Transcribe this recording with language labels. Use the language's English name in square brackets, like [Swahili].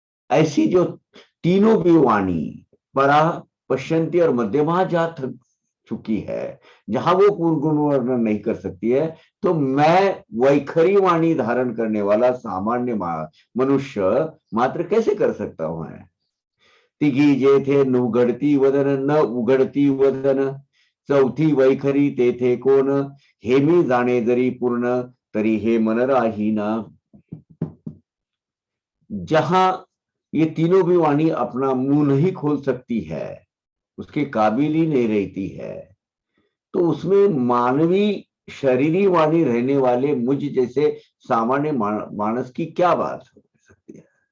[Hindi] ऐसी जो तीनों भी वाणी, परा, पश्यंती और मध्यमा जा थक चुकी है, जहां वो पूर्ण गुण वर्णन नहीं कर सकती है, तो मैं वैखरी वाणी धारण करने वाला सामान्य मनुष्य मात्र कैसे कर सकता हूं? [Marathi] तिघी जेथे नुघडती वदन न उघडती वदन, चौथी वैखरी तेथे कोण, हे मी जाणे जरी पूर्ण, तरी हे मन राहीना। [Hindi] जहां ये तीनों भी वाणी अपना मुंह नहीं खोल सकती है, उसके काबिल ही नहीं रहती है, तो उसमें मानवी शरीरी वाणी रहने वाले मुझ जैसे सामान्य मानस की क्या बात हो सकती है?